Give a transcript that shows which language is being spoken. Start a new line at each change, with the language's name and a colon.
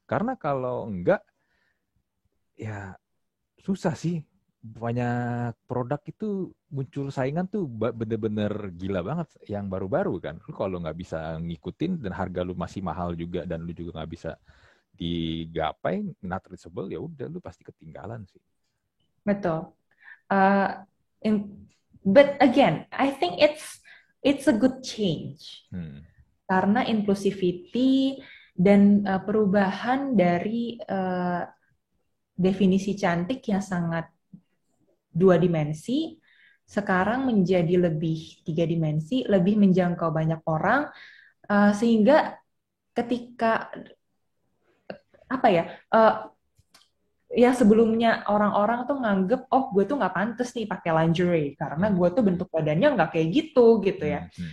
Indonesian: Karena kalau enggak ya susah sih. Banyak produk itu muncul saingan tuh bener-bener gila banget yang baru-baru kan. Lu kalau nggak bisa ngikutin dan harga lu masih mahal juga dan lu juga nggak bisa digapai,
English: not reachable,
Indonesian: ya udah lu pasti ketinggalan sih. Betul.
English: Uh, but again, I think it's a good change.
Indonesian: Karena inclusivity dan perubahan dari definisi cantik yang sangat 2 dimensi sekarang menjadi lebih 3 dimensi, lebih menjangkau banyak orang, sehingga ketika apa ya, yang sebelumnya orang-orang tuh nganggep, oh gue tuh nggak pantas nih pakai lingerie karena gue tuh bentuk badannya nggak kayak gitu ya.